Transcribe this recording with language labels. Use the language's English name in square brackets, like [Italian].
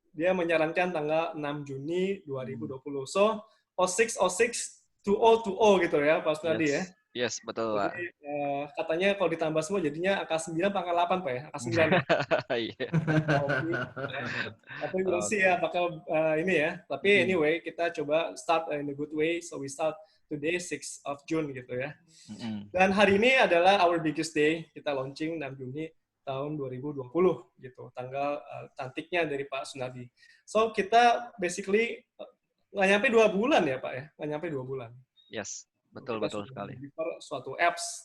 [Indonesian] dia menyarankan tanggal 6 Juni 2020. So 06 2020 gitu ya Pak Sunardi ya. Yes, betul Pak. Jadi katanya kalau ditambah semua jadinya angka 9 apa angka 8 Pak ya? Angka 9 ya. Iya. Tapi [English] we'll see [Indonesian] ya apakah ini ya. [English] Tapi anyway [Indonesian] kita coba [English] start in a good way. So we start today 6 of June gitu ya. [Indonesian] Dan hari ini adalah [English] our biggest day. [Indonesian] Kita launching 6 Juni tahun 2020 gitu. Tanggal cantiknya dari Pak Sunardi. So kita basically nggak nyampe 2 bulan ya Pak ya. Nggak nyampe 2 bulan. Yes, betul sekali. Suatu apps.